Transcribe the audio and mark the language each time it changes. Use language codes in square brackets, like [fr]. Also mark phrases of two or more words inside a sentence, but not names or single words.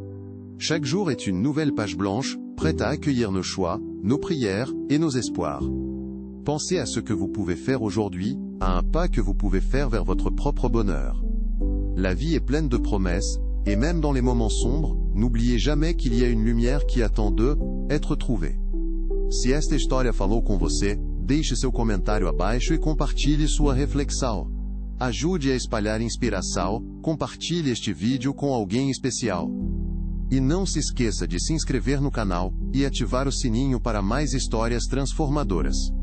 [fr] Chaque jour est une nouvelle page blanche, prête à accueillir nos choix, nos prières et nos espoirs. Pensez à ce que vous pouvez faire aujourd'hui, à un pas que vous pouvez faire vers votre propre bonheur. La vie est pleine de promesses, et même dans les moments sombres, n'oubliez jamais qu'il y a une lumière qui attend d'être trouvée. [pt] Se esta história falou com você, deixe seu comentário abaixo e compartilhe sua reflexão. Ajude a espalhar inspiração, compartilhe este vídeo com alguém especial. E não se esqueça de se inscrever no canal e ativar o sininho para mais histórias transformadoras.